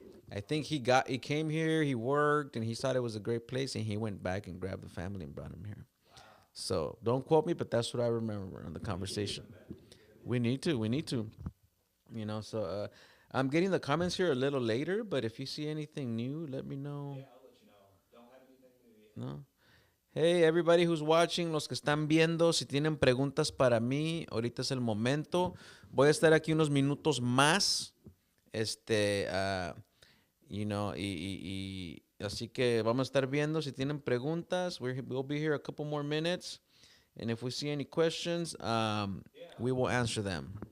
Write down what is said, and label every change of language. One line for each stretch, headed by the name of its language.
English: I think he came here, he worked, and he thought it was a great place, and he went back and grabbed the family and brought him here. So don't quote me, but that's what I remember on the conversation. We need to. So I'm getting the comments here a little later, but if you see anything new, let me know. Yeah, I'll let you know. Don't have anything new yet. No. Hey, everybody who's watching,
Spanish: los que están viendo, si tienen preguntas para mí, ahorita es el momento. Voy a estar aquí unos minutos más. Así que vamos a estar viendo si tienen preguntas.
English: We'll be here a couple more minutes. And if we see any questions, we will answer them.